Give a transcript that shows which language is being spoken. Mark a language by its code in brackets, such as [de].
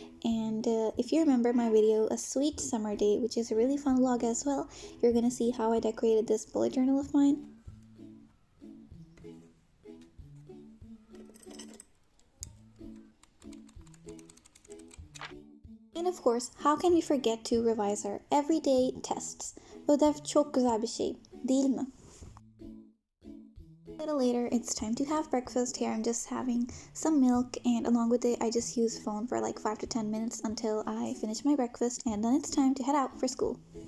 [en] And if you remember my video, A Sweet Summer Day, which is a really fun vlog as well, you're gonna see how I decorated this bullet journal of mine. And of course, how can we forget to revise our everyday tests? [tr] Ödev çok güzel bir şey, değil mi? [en] A little later, it's time to have breakfast. Here I'm just having some milk, and along with it I just use phone for like 5 to 10 minutes until I finish my breakfast, and then it's time to head out for school.